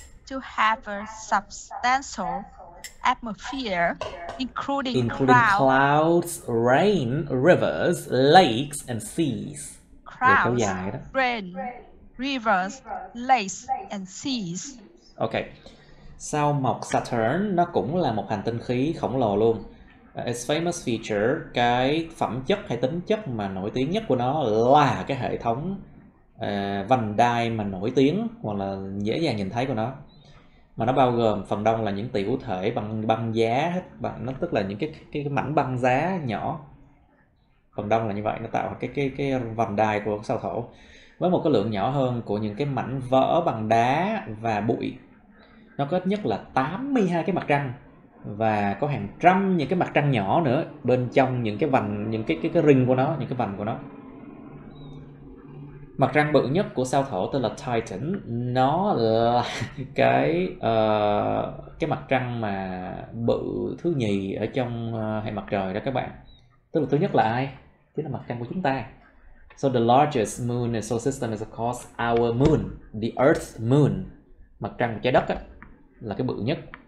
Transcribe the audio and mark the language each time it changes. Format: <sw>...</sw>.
<en>To have a substantial atmosphere, including clouds, rain, rivers, lakes, and seas. Clouds, rain, rivers, lakes, and seas. Ok.</en> <vi>Sao mộc Saturn nó cũng là một hành tinh khí khổng lồ luôn.</vi> <en>Its famous feature,</en> <vi>cái phẩm chất hay tính chất mà nổi tiếng nhất của nó là cái hệ thống vành đai mà nổi tiếng hoặc là dễ dàng nhìn thấy của nó. Mà nó bao gồm phần đông là những tiểu thể bằng băng giá hết, nó tức là những cái mảnh băng giá nhỏ. Phần đông là như vậy, nó tạo cái vành đai của sao Thổ với một cái lượng nhỏ hơn của những cái mảnh vỡ bằng đá và bụi. Nó có ít nhất là 82 cái mặt trăng và có hàng trăm những cái mặt trăng nhỏ nữa bên trong những cái vành, những cái ring của nó, những cái vành của nó. Mặt trăng bự nhất của sao Thổ tên là Titan, nó là cái mặt trăng mà bự thứ nhì ở trong hệ mặt trời đó các bạn. Tức là thứ nhất là ai? Chính là mặt trăng của chúng ta.</vi> <en>So the largest moon in the solar system is of course our moon, the Earth's moon.</en> <vi>Mặt trăng của trái đất á, là cái bự nhất.</vi>